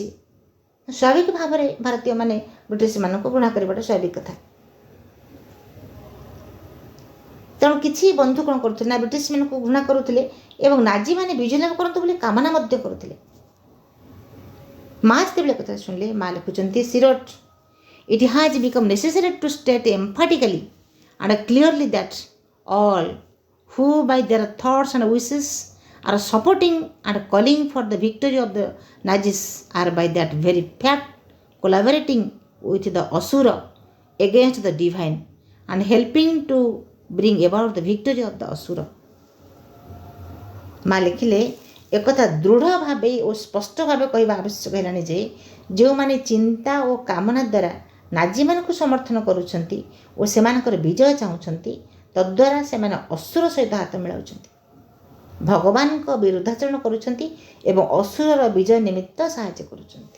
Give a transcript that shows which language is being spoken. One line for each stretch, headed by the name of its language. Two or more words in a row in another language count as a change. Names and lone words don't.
Odia: ସ୍ୱାଭାବିକ ଭାବରେ ଭାରତୀୟମାନେ ବ୍ରିଟିଶମାନଙ୍କୁ ଘୃଣା କରିବାଟା ସ୍ୱାଭାବିକ କଥା। ତେଣୁ କିଛି ବନ୍ଧୁ କ'ଣ କରୁଥିଲେ ନା ବ୍ରିଟିଶମାନଙ୍କୁ ଘୃଣା କରୁଥିଲେ ଏବଂ ନାଜିମାନେ ବିଜୟ ଲାଭ କରନ୍ତୁ ବୋଲି କାମନା ମଧ୍ୟ କରୁଥିଲେ। ମା ଯେତେବେଳେ କଥା ଶୁଣିଲେ ମା ଲେଖୁଛନ୍ତି ସିରୋଟ୍,
English: it has become necessary to state emphatically and clearly that all who by their thoughts and wishes are supporting and calling for the victory of the Nazis are by that very fact collaborating with the Asura against the divine and helping to bring about the victory of the Asura.
Odia: ମା ଲେଖିଲେ ଏକଥା ଦୃଢ଼ ଭାବେ ଓ ସ୍ପଷ୍ଟ ଭାବେ କହିବା ଆବଶ୍ୟକ ହେଲାଣି ଯେ ଯେଉଁମାନେ ଚିନ୍ତା ଓ କାମନା ଦ୍ୱାରା ନାଜିମାନଙ୍କୁ ସମର୍ଥନ କରୁଛନ୍ତି ଓ ସେମାନଙ୍କର ବିଜୟ ଚାହୁଁଛନ୍ତି, ତଦ୍ୱାରା ସେମାନେ ଅସୁର ସହିତ ହାତ ମିଳାଉଛନ୍ତି, ଭଗବାନଙ୍କ ବିରୁଦ୍ଧାଚରଣ କରୁଛନ୍ତି ଏବଂ ଅସୁରର ବିଜୟ ନିମିତ୍ତ ସାହାଯ୍ୟ କରୁଛନ୍ତି।